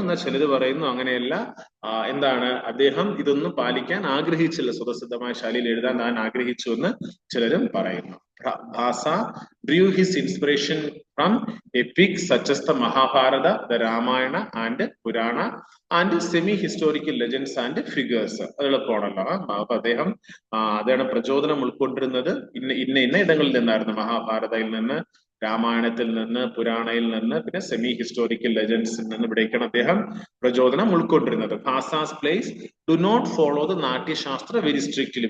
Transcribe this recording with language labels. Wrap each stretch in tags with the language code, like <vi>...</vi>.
<ml>എന്നാൽ ചിലര് പറയുന്നു അങ്ങനെയല്ല, അദ്ദേഹം ഇതൊന്നും പാലിക്കാൻ ആഗ്രഹിച്ചില്ല, സ്വതസിദ്ധമായ ശൈലിയിൽ എഴുതാൻ താൻ ആഗ്രഹിച്ചു എന്ന് ചിലരും പറയുന്നു.</ml> <en>Bhasa drew his inspiration from epics such as the Mahabharata, the Ramayana and Purana and semi-historical legends and figures.</en> <ml>അത് എളുപ്പമാണല്ലോ. അപ്പൊ അതാണ് പ്രചോദനം ഉൾക്കൊണ്ടിരുന്നത് ഇന്ന ഇടങ്ങളിൽ നിന്നായിരുന്നു. മഹാഭാരതയിൽ നിന്ന്, രാമായണത്തിൽ നിന്ന്, പുരാണയിൽ നിന്ന്, പിന്നെ സെമി ഹിസ്റ്റോറിക്കൽ ലെജൻഡ്സിൽ നിന്ന് ഇവിടേക്കാണ് അദ്ദേഹം പ്രചോദനം ഉൾക്കൊണ്ടിരുന്നത്.</ml> <en>Bhasa's plays do not follow the Natyashastra very strictly.</en>